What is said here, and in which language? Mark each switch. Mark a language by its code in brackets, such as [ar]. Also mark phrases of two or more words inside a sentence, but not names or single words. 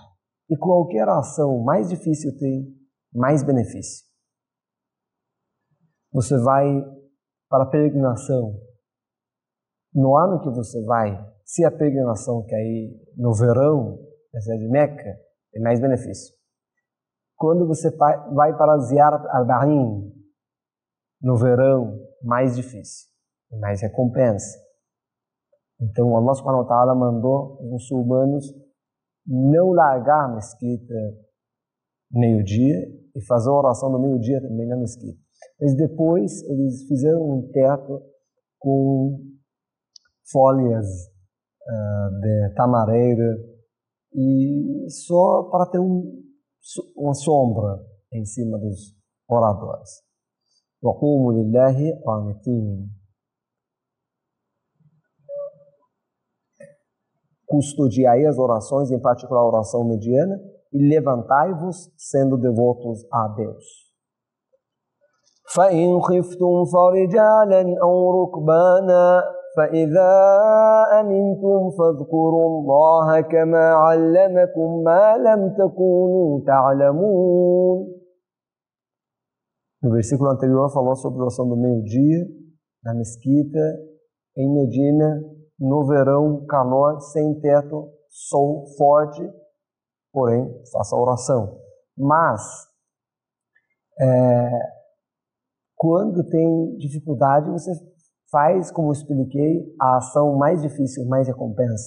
[pt] E qualquer ação mais difícil tem mais benefício. Você vai para a peregrinação. No ano que você vai, se a peregrinação cair no verão, na cidade de Meca, tem mais benefício. Quando você vai para Ziyarat al-Ba'in, no verão, mais difícil. Mais recompensa. Então Allah [ar] سبحانه وتعالى [pt] mandou os muçulmanos não largar a mesquita meio-dia e fazer a oração do meio-dia também na mesquita. Mas depois eles fizeram um teto com folhas de tamareira e só para ter uma sombra em cima dos oradores. [ar] وَقُومُوا لِلَّهِ قَانِتِينَ. [pt] Custodiai as orações, em particular a oração mediana, e levantai-vos sendo devotos a Deus. [ar] فَإِنْ خِفْتُمْ فَرِجَالًا أَوْ رُكْبَانًا فَإِذَا أَمِنْتُمْ فَاذْكُرُوا اللَّهَ كَمَا عَلَّمَكُمْ مَا لَمْ تَكُونُوا تَعْلَمُونَ. [pt] No versículo anterior falou sobre a oração do meio-dia, na mesquita, em Medina, no verão, calor, sem teto, sol forte, porém, faça a oração. Mas, quando tem dificuldade, você faz, como eu expliquei, a ação mais difícil, mais recompensa.